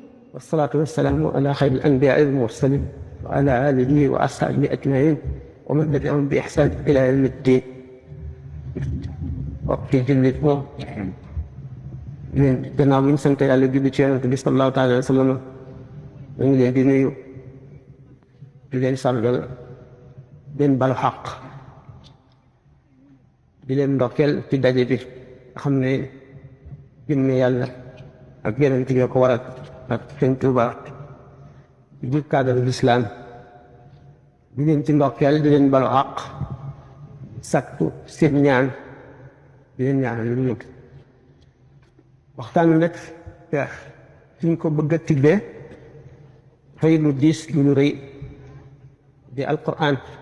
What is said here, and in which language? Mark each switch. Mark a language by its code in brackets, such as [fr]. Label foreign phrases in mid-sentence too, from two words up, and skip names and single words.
[ar] والصلاة والسلام على خير الأنبياء والمرسلين وعلى آله وأصحابه أجمعين ومن تبعهم بإحسان إلى يوم الدين. [wo] وقت jullit moom gannaaw bi ñu sant Yàlla julli ci Yonent bi [ar] صلى الله تعالى عليه وسلم [wo] ñu ngi leen di nuyu di leen sargal leen balu xaq di leen ndokkeel ci daje bi nga xam ne jëmme Yàlla ak Yonent bi ko waral ak Sëñ Tuubaa di [fr] cadre l'islam [wo] di leen ci ndokkeel di leen balu xaq sakku seen ñaan di leen ñaanal lu ñu waxtaan nag suñ ko bëgg a tibbee fay lu diis lu rëy di alquran